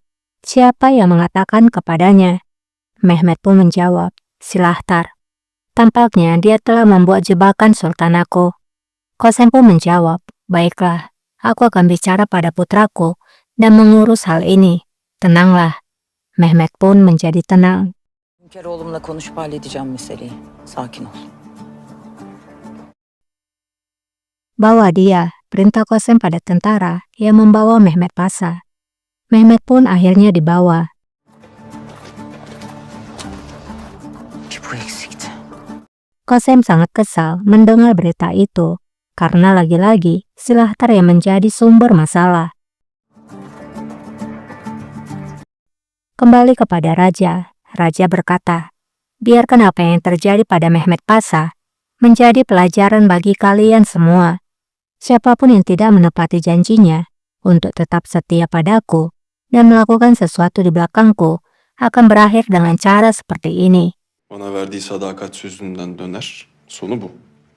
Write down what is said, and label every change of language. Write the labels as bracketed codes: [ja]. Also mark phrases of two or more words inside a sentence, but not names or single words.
[id] Siapa yang mengatakan kepadanya? Mehmet pun menjawab, Silahtar. Tampaknya dia telah membuat jebakan sultan aku. Kosem pun menjawab, baiklah, aku akan bicara pada putraku dan mengurus hal ini. Tenanglah. Mehmet pun menjadi tenang. [tr] Hünkâroğlumla konuşup halledeceğim meseleyi. Sakin ol. [id] Bawa dia, perintah Kosem pada tentara yang membawa Mehmet Pasa. Mehmet pun akhirnya dibawa. [tr] Ki bu eksikti. [id] Kosem sangat kesal mendengar berita itu, karena lagi-lagi Silahtar yang menjadi sumber masalah. Kembali kepada Raja, Raja berkata, biarkan apa yang terjadi pada Mehmet Pasa menjadi pelajaran bagi kalian semua. Siapapun yang tidak menepati janjinya untuk tetap setia padaku dan melakukan sesuatu di belakangku akan berakhir dengan cara seperti ini. [tr] Bana verdiği sadakat sözünden döner. Sonu bu.